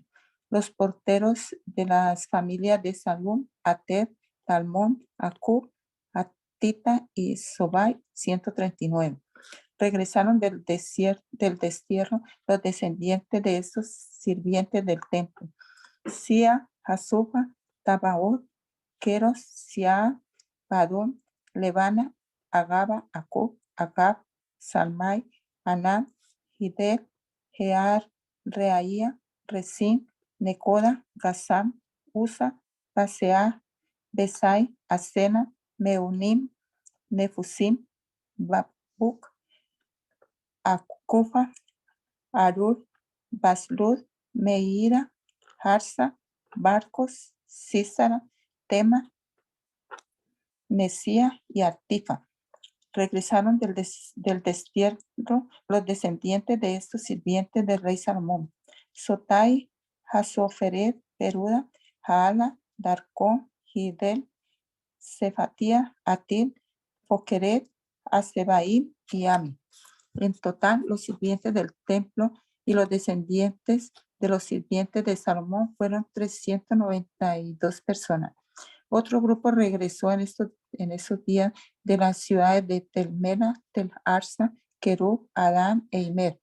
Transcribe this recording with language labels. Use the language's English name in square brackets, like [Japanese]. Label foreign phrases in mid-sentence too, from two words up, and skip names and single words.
[Spanish] Los porteros de las familias de Salum, Ater, Talmón, Acub, Atita y Sobai, 139. Regresaron del destierro los descendientes de estos sirvientes del templo: Sia, Hasufa, Tabaot, Keros, Sia, Badón, Levana, Agaba, Acub, Agab, Salmai, Anán, Hidel, Jear, Reaía, Resin, Necoda, Gazam, Usa, Pasea, Besai, Asena, Meunim, Nefusim, Babuk, Akufa, Arur, Baslud, Meira, Harsa, Barcos, Císara, Tema, Mesía y Artifa. Regresaron del destierro los descendientes de estos sirvientes del rey Salomón: Sotai, Hasoferet, Peruda, Jaala, Darcón, Hidel, Cefatía, Atil, Pokeret, Asebaim y Ami. En total, los sirvientes del templo y los descendientes de los sirvientes de Salomón fueron 392 personas. Otro grupo regresó en esos días de las ciudades de Telmela, Tel Arsa, Kerub, Adán e Imer.